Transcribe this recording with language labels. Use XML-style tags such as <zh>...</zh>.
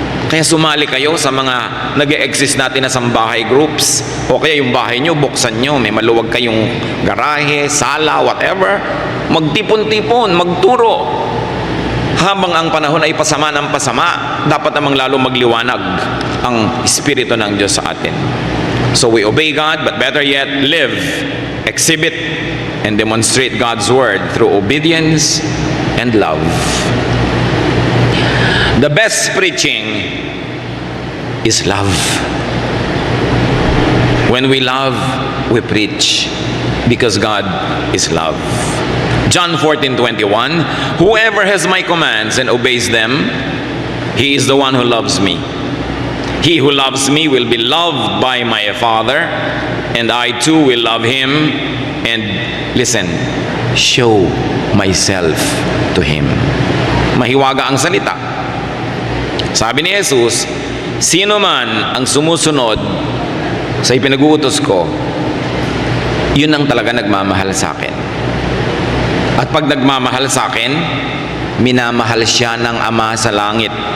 <tl>Kaya sumali kayo sa mga nag-e-exist natin na sambahay groups. O kaya yung bahay nyo, buksan nyo. May maluwag kayong garahe, sala, whatever. Magtipon-tipon, magturo. Habang ang panahon ay pasama ng pasama, dapat namang lalo magliwanag ang Espiritu ng Diyos sa atin.</tl> <en>So we obey God, but better yet, live, exhibit, and demonstrate God's word through obedience and love. The best preaching is love. When we love, we preach, because God is love. John 14:21, whoever has my commands and obeys them, he is the one who loves me. He who loves me will be loved by my Father, and I too will love him, and listen, show myself to him.</en> <tl>Mahiwaga ang salita. Sabi ni Jesus, sino man ang sumusunod sa ipinag-uutos ko, yun ang talaga nagmamahal sa akin. At pag nagmamahal sa akin, minamahal siya ng Ama sa langit.</tl>